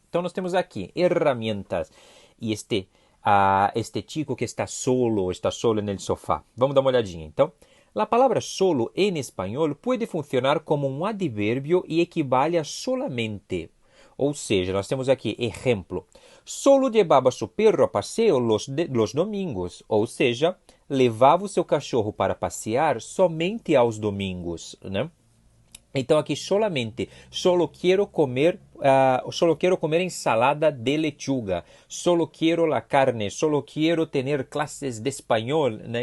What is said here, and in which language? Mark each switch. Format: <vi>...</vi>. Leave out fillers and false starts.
<pt>Então nós temos aqui herramientas e</pt> <es>este chico que está solo en el sofá.</es> <pt>Vamos dar uma olhadinha. Então, a palavra solo em espanhol pode funcionar como um advérbio e equivale a solamente. Ou seja, nós temos aqui exemplo.</pt> <es>Solo llevaba su perro a paseo los domingos.</es> <pt>Ou seja, levava o seu cachorro para passear somente aos domingos, né? Então aqui</pt> <es>solamente, solo quiero comer ensalada de lechuga, solo quiero la carne, solo quiero tener clases de espanhol, né?</es>